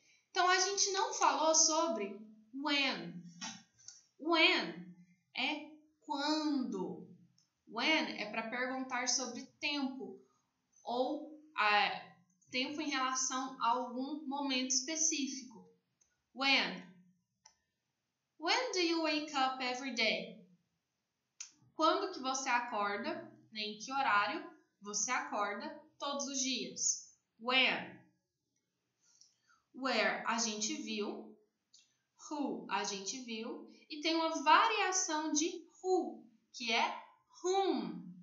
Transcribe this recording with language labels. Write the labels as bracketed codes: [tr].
[pt] Então, a gente não falou sobre when. When é quando. When é para perguntar sobre tempo ou tempo em relação a algum momento específico. [en] When? When do you wake up every day? [pt] Quando que você acorda, né, em que horário você acorda todos os dias? When? Where a gente viu, who a gente viu, e tem uma variação de who, que é whom.